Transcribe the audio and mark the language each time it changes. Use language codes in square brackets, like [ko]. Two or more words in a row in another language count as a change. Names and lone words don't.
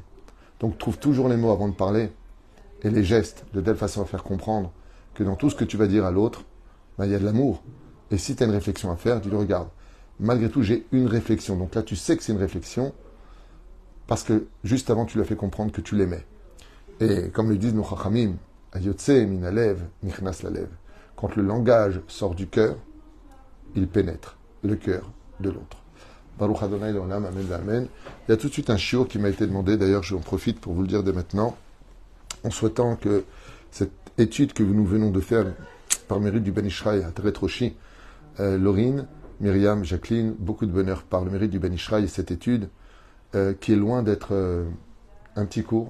[fr] Donc trouve toujours les mots avant de parler et les gestes de telle façon à faire comprendre que dans tout ce que tu vas dire à l'autre, il y a de l'amour. Et si tu as une réflexion à faire, dis-le, regarde, malgré tout j'ai une réflexion. Donc là tu sais que c'est une réflexion parce que juste avant tu lui as fait comprendre que tu l'aimais. Et comme le disent nos chachamim, [he] היוצא מן הלב נכנס ללב. [fr] Quand le langage sort du cœur, il pénètre le cœur de l'autre. [he] ברוך אדוני לעולם, אמן אמן. [fr] Il y a tout de suite un shiur qui m'a été demandé, d'ailleurs j'en profite pour vous le dire dès maintenant, en souhaitant que cette étude que nous venons de faire par mérite du Ben Ishraï à Teret Roshi, Laurine, Myriam, Jacqueline, beaucoup de bonheur par le mérite du Ben Ishraï et cette étude, qui est loin d'être un petit cours.